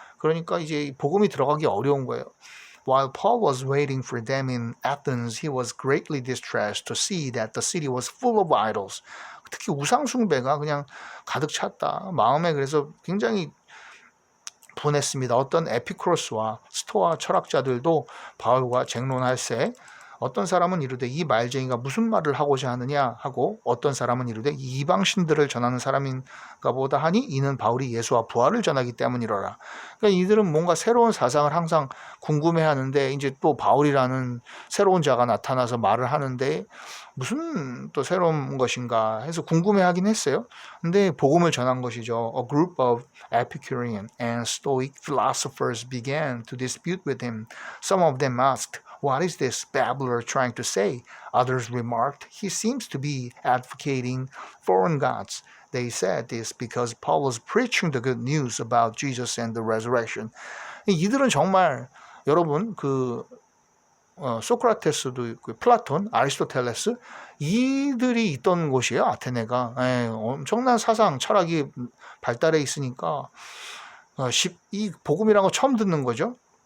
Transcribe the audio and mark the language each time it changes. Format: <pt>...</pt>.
<ko>그러니까 이제 복음이 들어가기 어려운 거예요.</ko> <en>While Paul was waiting for them in Athens, he was greatly distressed to see that the city was full of idols.</en> <ko>특히 우상 숭배가 그냥 가득 찼다. 마음에 그래서 굉장히 분했습니다. 어떤 에피쿠로스와 스토아 철학자들도 바울과 쟁론할세 어떤 사람은 이르되 이 말쟁이가 무슨 말을 하고자 하느냐 하고 어떤 사람은 이르되 이방신들을 전하는 사람인가 보다 하니 이는 바울이 예수와 부활을 전하기 때문이로라. 그러니까 이들은 뭔가 새로운 사상을 항상 궁금해하는데 이제 또 바울이라는 새로운 자가 나타나서 말을 하는데 무슨 또 새로운 것인가 해서 궁금해하긴 했어요. 근데 복음을 전한 것이죠.</ko> <en>A group of Epicurean and Stoic philosophers began to dispute with him. Some of them asked, "What is this babbler trying to say?" Others remarked, "He seems to be advocating foreign gods." They said this because Paul was preaching the good news about Jesus and the resurrection.</en> <ko>이들은 정말 여러분 소크라테스도 있고 플라톤, 아리스토텔레스 이들이 있던 곳이에요. 아테네가. 엄청난 사상, 철학이 발달해 있으니까 이 복음이라는 거 처음 듣는 거죠.</ko>